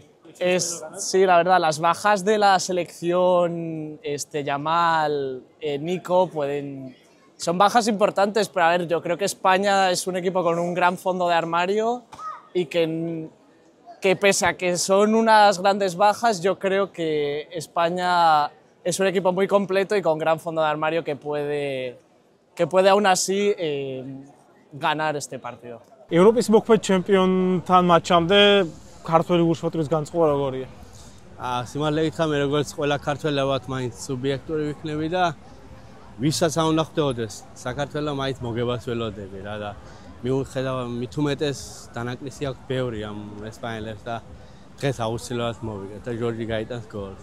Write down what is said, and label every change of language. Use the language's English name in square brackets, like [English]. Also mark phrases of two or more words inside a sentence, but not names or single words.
[Spanish] Sí, la verdad, las bajas de la selección, Yamal, Nico, son bajas importantes, pero a ver, yo creo que España es un equipo con un gran fondo de armario y que pese a que son unas grandes bajas, yo creo que España es un equipo muy completo y con gran fondo de armario que puede aún así ganar este partido. [Georgian] ევროპის მოქმედ ჩემპიონთან მატჩამდე ქართველი ურშფოთრის განწყობა როგორია? სიმართლე გითხრა, მე როგორც ყველა ქართველი ალბათ მაინც სუბიექტური ვიქნები და ვისაც არ უნდა ხვდეოდეს, საქართველოს მაინც მოგებას ველოდები რა და მიუხედავად მით უმეტეს დანაკლისი აქვს ბევრი ამ ესპანელებს და დღეს აუცილებლად მოვიგეთ და ჯორჯი გაიტანს გოლს.